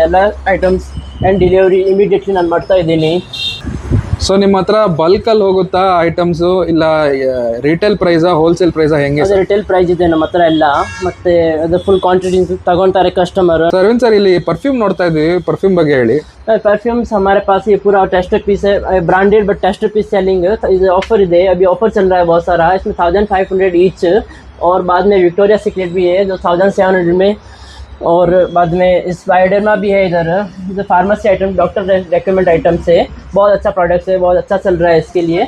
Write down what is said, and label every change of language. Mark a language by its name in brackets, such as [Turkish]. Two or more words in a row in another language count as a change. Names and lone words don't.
[Kannada] ಎಲ್ಲ [English] items and delivery immediately [Kannada] ನಾನು ಮಾಡ್ತಾ ಇದ್ದೀನಿ. ಸೊ ನಿಮ್ಮ ಹತ್ರ ಬಲ್ಕಲ್ಲಿ ಹೋಗುತ್ತಾ ಐಟಮ್ಸು, ಇಲ್ಲ [English] retail price wholesale price [Kannada] ಹೆಂಗೆ? ಅದು [English] retail price [Kannada] ಇದೆ ನಮ್ಮ ಹತ್ರ ಎಲ್ಲ, ಮತ್ತು ಅದು [English] full quantity [Kannada] ತಗೊಳ್ತಾರೆ ಕಸ್ಟಮರ್. ಅರವಿಂದ್ ಸರ್, ಇಲ್ಲಿ ಪರ್ಫ್ಯೂಮ್ ನೋಡ್ತಾ ಇದ್ದೀವಿ, ಪರ್ಫ್ಯೂಮ್ ಬಗ್ಗೆ ಹೇಳಿ. [Hindi] परफ्यूम्स हमारे पास ये पूरा [English] test piece [Hindi] है, [English] branded but test piece selling [Hindi] है. ऑफर है, अभी ऑफर चल रहा है बहुत सारा. इसमें 1500 ईच, और बाद में विक्टोरिया सीक्रेट भी है जो 1700 में, और बाद में स्पाइडरमा भी है. इधर जो [English] pharmacy item, doctor recommend items [Hindi] है, बहुत अच्छा प्रोडक्ट है, बहुत अच्छा चल रहा है इसके लिए.